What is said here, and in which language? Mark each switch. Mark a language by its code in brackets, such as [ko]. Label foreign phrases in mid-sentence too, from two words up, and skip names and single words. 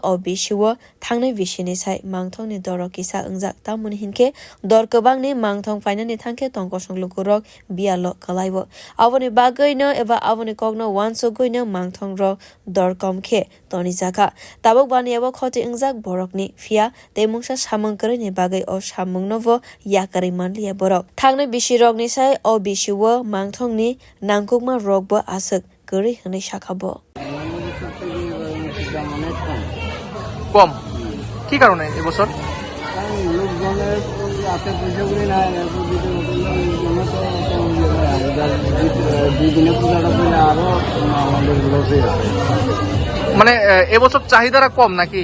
[trp] o bisiwo thangnai bisini sai mangthong ni dor kisa angjak tamuni hinke dor kabang ni mangthong fainani thangke tongkosong lukurok bialo kalaiwo aboni bagoi no eba aboni kogno wanso goino mangthong ro dor komkhe toni jaka tabok baniabo khoti ingjak borokni fia temungsa samung koroni bagai o samungno bo yakari manliya borok thangnai bisirokni sai o bisiwo mangthongni nangkukma rokbo asuk kori hne shakabo [bn] কম কি কারণে এবছর লোকজনের হাতে পয়সাগুলি না দুই দিনে পূজাটা করলে আরো আমাদের লসে আছে মানে এবছর চাহিদাটা কম নাকি?